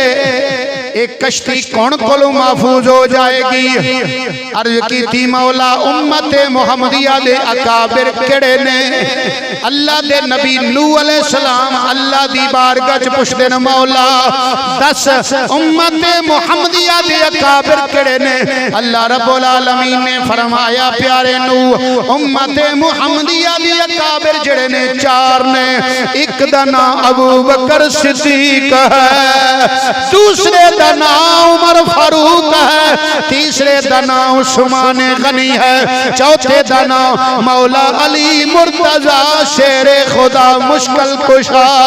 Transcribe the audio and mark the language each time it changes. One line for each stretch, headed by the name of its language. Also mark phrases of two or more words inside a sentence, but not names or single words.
Punjabi: ایک کشتی کون کولوں محفوظ ہو جائے‌گی? عرض کی تھی مولا امت محمدیہ دے اکابر کیہڑے نے? اللہ دے نبی نوح
Arabic: عليه السلام
Punjabi: اللہ دی بارگاہ چ پچھدے نے مولا دس امت محمدیہ دے اکابر کیہڑے نے? اللہ رب‌العالمین نے فرمایا پیارے نوح امت محمدیہ دے اکابر جیہڑے نے چار نے. ایک دا نام ابو بکر صدیق ہے، دوسرے دا نام عمر فاروق ہے، تیسرے دا نام عثمان غنی ہے، چوتھے دا نام مولا علی مرتضیٰ شیرِ خدا مشکل کشا.